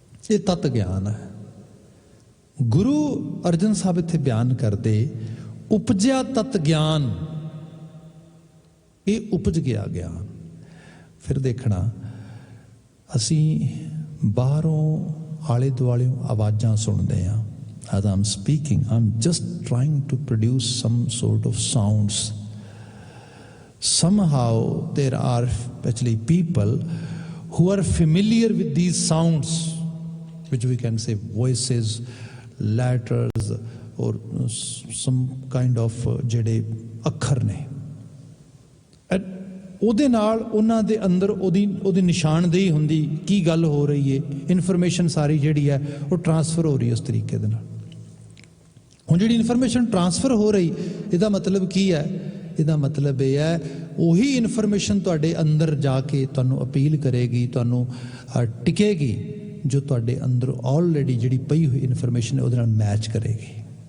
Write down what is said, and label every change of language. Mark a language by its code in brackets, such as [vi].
[pa] ਇਹ ਤਤ ਗਿਆਨ ਹੈ। ਗੁਰੂ ਅਰਜਨ ਸਾਹਿਬ ਇੱਥੇ ਬਿਆਨ ਕਰਦੇ, ਉਪਜਿਆ ਤਤ ਗਿਆਨ, ਇਹ ਉਪਜ ਗਿਆ ਗਿਆਨ। ਫਿਰ ਦੇਖਣਾ, ਅਸੀਂ ਬਾਹਰੋਂ ਆਲੇ ਦੁਆਲਿਓਂ ਆਵਾਜ਼ਾਂ ਸੁਣਦੇ ਹਾਂ। [en] As I'm speaking, I'm just trying to produce some sort of sounds. Somehow there are actually people who are familiar with these sounds, which we can say voices, letters, or some kind of [pa] ਜਿਹੜੇ ਅੱਖਰ ਨੇ। ਉਹਦੇ ਨਾਲ ਉਹਨਾਂ ਦੇ ਅੰਦਰ ਉਹਦੀ ਨਿਸ਼ਾਨਦੇਹੀ ਹੁੰਦੀ, ਕੀ ਗੱਲ ਹੋ ਰਹੀ ਹੈ, ਇਨਫੋਰਮੇਸ਼ਨ ਸਾਰੀ ਜਿਹੜੀ ਹੈ ਉਹ ਟਰਾਂਸਫਰ ਹੋ ਰਹੀ ਹੈ ਉਸ ਤਰੀਕੇ ਦੇ ਨਾਲ। ਹੁਣ ਜਿਹੜੀ ਇਨਫੋਰਮੇਸ਼ਨ ਟਰਾਂਸਫਰ ਹੋ ਰਹੀ, ਇਹਦਾ ਮਤਲਬ ਕੀ ਹੈ? ਇਹਦਾ ਮਤਲਬ ਇਹ ਹੈ, ਉਹੀ ਇਨਫੋਰਮੇਸ਼ਨ ਤੁਹਾਡੇ ਅੰਦਰ ਜਾ ਕੇ ਤੁਹਾਨੂੰ ਅਪੀਲ ਕਰੇਗੀ, ਤੁਹਾਨੂੰ ਟਿਕੇਗੀ, ਜੋ ਤੁਹਾਡੇ ਅੰਦਰ ਆਲਰੇਡੀ ਜਿਹੜੀ ਪਈ ਹੋਈ ਇਨਫੋਰਮੇਸ਼ਨ ਹੈ ਉਹਦੇ ਨਾਲ ਮੈਚ ਕਰੇਗੀ।